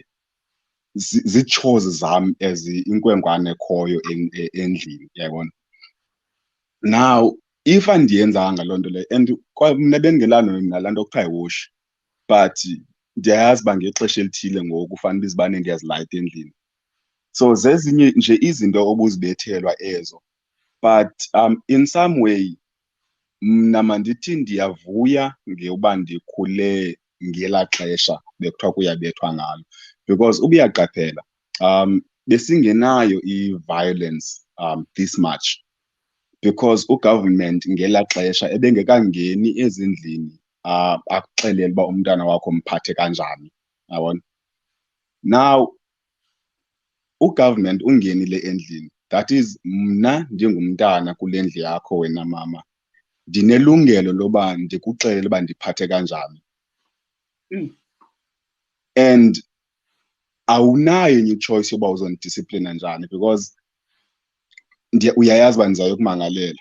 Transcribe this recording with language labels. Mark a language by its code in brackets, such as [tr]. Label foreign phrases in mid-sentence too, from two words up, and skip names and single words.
[xh] Zii-chores zam as inkwenkwane ekhoyo endlini, yayibona. [en] Now if [xh] andiyenzanga loo nto leyo and mna bendingelalo nalaa nto kuthiwa yiwoshi, but ndiyayazi uba ngexesha elithile ngoku fanele izibane ndiyazilayita endlini. So zezinye nje izinto obuzibethelwa ezo, [en] but in some way [xh] mna mandithi ndiyavuya ngeuba ndikhule ngelaa xesha bekuthiwa kuyabethwa ngalo, because ubuyaqaphela besingenayo i- [en] violence this much [xh] because ugovernment ngelaa xesha ebengekangeni ezindlini akuxelele uba umntana wakho mphathe kanjani, yabona. Now ugovernment ungenile endlini, [en] that is [xh] mna njengomntana kule ndlu yakho wena mama ndinelungelo loba ndikuxelele uba ndiphathe kanjani. And awunayo enye ichoice yoba uzondisciplina njani because uyayazi uba ndizayokumangalela.